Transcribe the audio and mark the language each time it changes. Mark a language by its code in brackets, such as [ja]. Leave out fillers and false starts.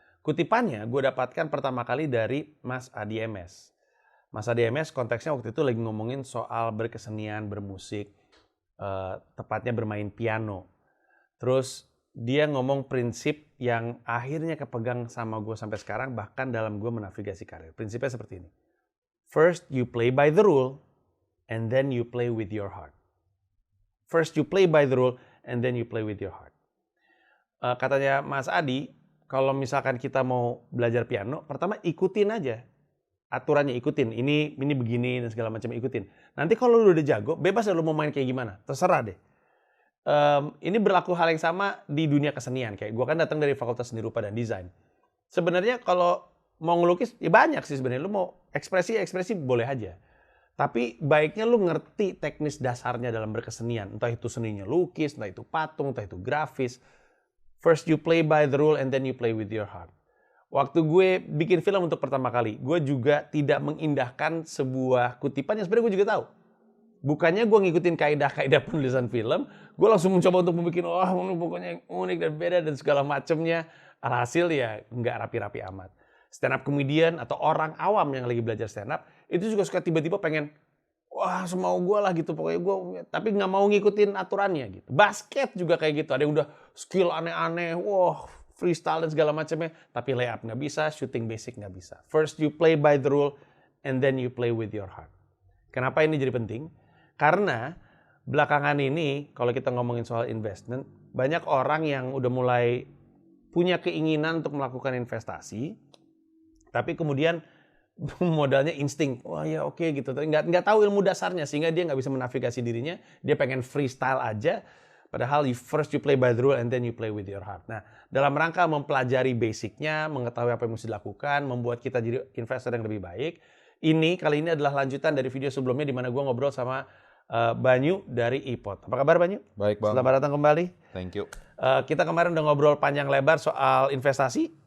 [id] Kutipannya gue dapatkan pertama kali dari Mas Adi MS. Mas Adi MS konteksnya waktu itu lagi ngomongin soal berkesenian, bermusik, tepatnya bermain piano. Terus dia ngomong prinsip yang akhirnya kepegang sama gue sampai sekarang, bahkan dalam gue menavigasi karir. Prinsipnya seperti ini. [en] First you play by the rule, and then you play with your heart. First you play by the rule, and then you play with your heart. [id] Katanya Mas Adi, kalau misalkan kita mau belajar piano, pertama ikutin aja. Aturannya ikutin, ini begini dan segala macam ikutin. Nanti kalau lu udah jago, bebas lu mau main kayak gimana, terserah deh. Ini berlaku hal yang sama di dunia kesenian. Kayak gue kan datang dari Fakultas Seni Rupa dan Desain. Sebenarnya kalau mau ngelukis, ya banyak sih sebenarnya. Lu mau ekspresi boleh aja. Tapi baiknya lu ngerti teknis dasarnya dalam berkesenian. Entah itu seninya lukis, entah itu patung, entah itu grafis. [en] First you play by the rule and then you play with your heart. [id] Waktu gue bikin film untuk pertama kali, gue juga tidak mengindahkan sebuah kutipan yang sebenarnya gue juga tahu. Bukannya gue ngikutin kaidah-kaidah penulisan film, gue langsung mencoba untuk membuat, ini pokoknya yang unik dan beda dan segala macamnya. Alhasil ya nggak rapi-rapi amat. Stand up comedian atau orang awam yang lagi belajar stand up, itu juga suka tiba-tiba pengen, semau gue lah gitu pokoknya gue, tapi nggak mau ngikutin aturannya gitu. Basket juga kayak gitu, ada yang udah skill aneh-aneh, freestyle dan segala macamnya, tapi layup nggak bisa, shooting basic nggak bisa. [en] First you play by the rule, and then you play with your heart. [id] Kenapa ini jadi penting? Karena belakangan ini, kalau kita ngomongin soal investment, banyak orang yang udah mulai punya keinginan untuk melakukan investasi, tapi kemudian modalnya insting. Oke gitu. Tapi nggak tahu ilmu dasarnya, sehingga dia nggak bisa menavigasi dirinya. Dia pengen freestyle aja. Padahal [en] first you play by the rule and then you play with your heart. [id] Nah, dalam rangka mempelajari basicnya, mengetahui apa yang mesti dilakukan, membuat kita jadi investor yang lebih baik. Kali ini adalah lanjutan dari video sebelumnya di mana gue ngobrol sama Banyu dari iPod. Apa kabar Banyu? Baik Bang. Selamat datang kembali. [en] Thank you. [id] Kita kemarin udah ngobrol panjang lebar soal investasi.